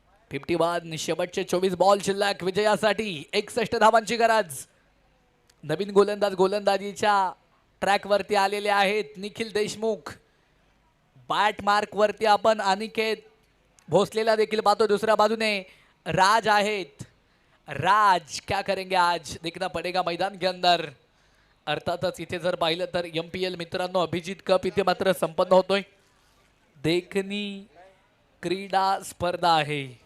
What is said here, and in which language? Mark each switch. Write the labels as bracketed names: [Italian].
[Marathi] 51 शेवटचे 24 बॉल शिल्लक विजयासाठी 61 धावांची गरज. नवीन गोलंदाज गोलंदाजीच्या ट्रॅकवरती आलेले आहेत. निखिल देशमुख. बॅट मार्क वरती आपण अनिकेत भोसलेला देखील पाहतो. दुसऱ्या बाजूने राज आहेत. [Hindi] राज क्या करेंगे आज देखना पडेगा मैदान के अंदर. [Marathi] अर्थातच इथे जर पाहिलं तर MPL मित्रांनो अभिजित कप इथे मात्र संपन्न होतोय. देखणी क्रीडा स्पर्धा आहे.